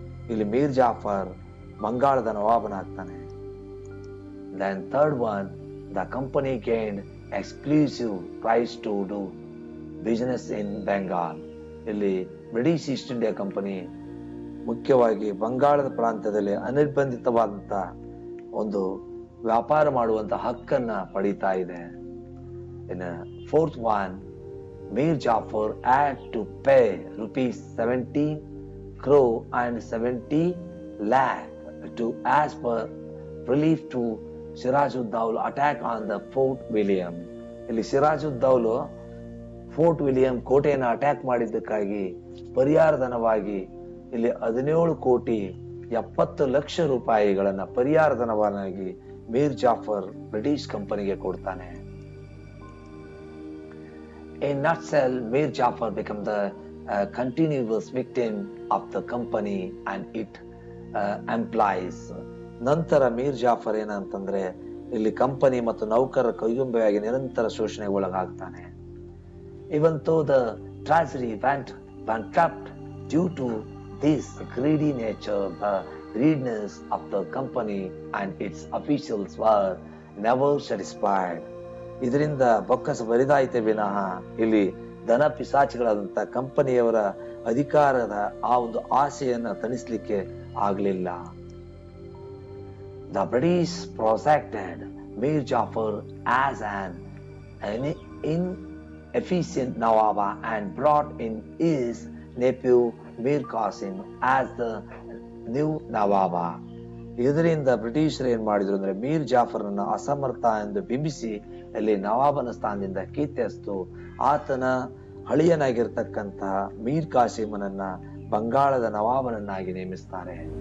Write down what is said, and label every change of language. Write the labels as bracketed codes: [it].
[kn] ಇಲ್ಲಿ ಮೀರ್ ಜಾಫರ್ ಬಂಗಾಳದ ನವಾಬನಾಗ್ತಾನೆ. [en] Then third one, the company gained exclusive rights to do business in Bengal. [kn] ಇಲ್ಲಿ British East India company ಮುಖ್ಯವಾಗಿ ಬಂಗಾಳದ ಪ್ರಾಂತ್ಯದಲ್ಲಿ ಅನಿರ್ಬಂಧಿತವಾದಂತ ಒಂದು ವ್ಯಾಪಾರ ಮಾಡುವಂತ ಹಕ್ಕನ್ನ ಪಡೀತಾ ಇದೆ. [en] ಇನ್ನು fourth one, Mir Jafar had to pay rupees 17 crore and 70 lakh to as per relief to Sirajuddaulah attack on the Fort William. [kn] ಇಲ್ಲಿ ಸಿರಾಜುದ್ದೌಲು ಫೋರ್ಟ್ ವಿಲಿಯಂ ಕೋಟೆಯನ್ನು ಅಟ್ಯಾಕ್ ಮಾಡಿದ್ದಕ್ಕಾಗಿ ಪರಿಹಾರಧನವಾಗಿ ಇಲ್ಲಿ 17,70,00,000 ಪರಿಹಾರಧನವಾಗಿ ಮೀರ್ ಜಾಫರ್ ಬ್ರಿಟಿಷ್ ಕಂಪನಿಗೆ ಕೊಡ್ತಾನೆ. [en] In nutshell, Mir Jafar became the continuous victim of the company and its employees. [kn] ನಂತರ ಮೀರ್ ಜಾಫರ್ ಏನಂತಂದ್ರೆ ಇಲ್ಲಿ company ಮತ್ತು ನೌಕರರ ಕೈಗೊಂಬೆಯಾಗಿ ನಿರಂತರ ಶೋಷಣೆಗೆ ಒಳಗಾಗ್ತಾನೆ. [en] Even though the treasury went bankrupt due to this greedy nature, the greediness of the company and its officials were never satisfied. [kn] ಇದರಿಂದ ಬೊಕ್ಕಸ ಬರಿದಾಯಿತೆ ವಿನಃ ಇಲ್ಲಿ ಧನ ಪಿಸಾಚಿಗಳಾದಂತ ಕಂಪನಿಯವರ ಅಧಿಕಾರದ ಆ ಒಂದು ಆಸೆಯನ್ನ ತಣಿಸ್ಲಿಕ್ಕೆ ಆಗಲಿಲ್ಲ. [en] The British protected Mir Jafar as an inefficient Nawab and brought in his nephew Mir Qasim as the new Nawab. [kn] ಇದರಿಂದ ಬ್ರಿಟಿಷರು ಏನ್ ಮಾಡಿದ್ರು ಅಂದ್ರೆ ಮೀರ್ ಜಾಫರ್ನನ್ನ ಅಸಮರ್ಥ ಎಂದು ಬಿಂಬಿಸಿ ಅಲ್ಲಿ ನವಾಬನ ಸ್ಥಾನದಿಂದ ಕಿತ್ತೆಸ್ತು ಆತನ ಹಳಿಯನಾಗಿರ್ತಕ್ಕಂತಹ ಮೀರ್ ಕಾಸಿಮನನ್ನ ಬಂಗಾಳದ ನವಾಬನನ್ನಾಗಿ ನೇಮಿಸ್ತಾರೆ.